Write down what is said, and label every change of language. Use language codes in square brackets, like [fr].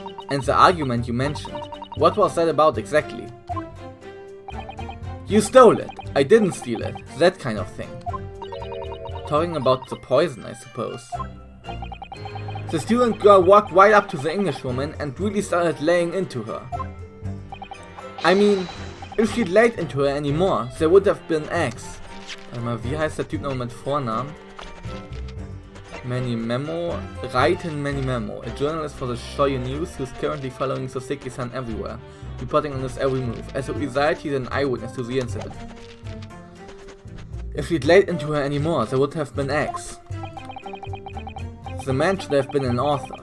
[en] And the argument you mentioned, what was that about exactly? You stole it, I didn't steal it, that kind of thing. Talking about the poison, I suppose. The student girl walked right up to the Englishwoman and really started laying into her. I mean, if she'd laid into her anymore, there would have been eggs. [de] Warte mal, wie heißt der Typ noch mit Vornamen? [en] Menimemo, Reiten Menimemo, a journalist for the Shoyu News who's currently following Soseki-san everywhere, reporting on his every move. As a result, he's an eyewitness to the incident. If she'd laid into her anymore, there would have been eggs. The man should have been an author.